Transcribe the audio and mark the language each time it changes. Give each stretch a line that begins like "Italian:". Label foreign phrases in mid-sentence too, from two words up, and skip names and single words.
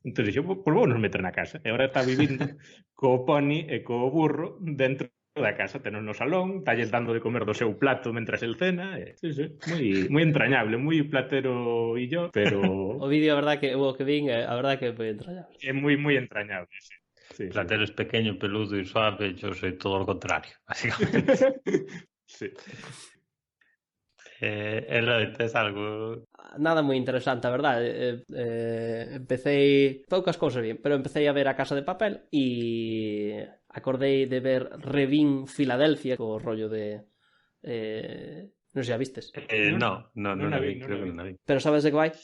Galician: Entón, dixo, pois vou nos meter na casa. E agora está vivindo co poni e co burro dentro da casa, tenos no salón, talles dando de comer do seu plato mentras el cena, sí, moi entrañable, moi platero e yo, pero O vídeo, a verdad que o que vin, a verdad que foi entrañable. é moi entrañable, sí. Sí,
Spanish: Platero es pequeño, peludo y suave, yo soy todo lo contrario, básicamente. Sí. ¿Es algo?
Galician: Nada moi interesante, a verdade. Empecé poucas cousas bien, pero empecé a ver A Casa de Papel e acordei de ver Revín Filadelfia, co rollo de non sei, a vistes?
Spanish: No la vi, creo que no la vi.
Galician: Pero sabes de que vai?